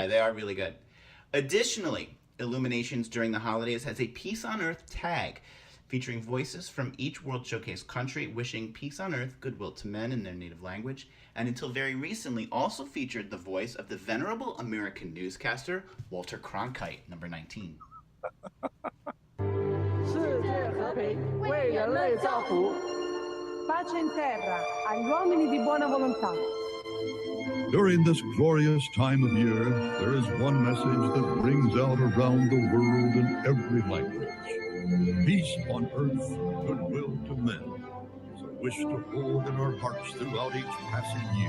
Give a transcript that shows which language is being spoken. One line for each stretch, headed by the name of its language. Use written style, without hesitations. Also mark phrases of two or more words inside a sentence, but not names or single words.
English: Yeah, they are really good. Additionally, Illuminations during the holidays has a Peace on Earth tag featuring voices from each World Showcase country wishing peace on earth, goodwill to men in their native language, and until very recently also featured the voice of the venerable American newscaster Walter Cronkite, number 19.
Chinese: 世界和平，为人类造福。
Italian: Pace in terra agli uomini di buona volontà.
English: During this glorious time of year, there is one message that rings out around the world in every language. Peace on earth, goodwill to men, is a wish to hold in our hearts throughout each passing year.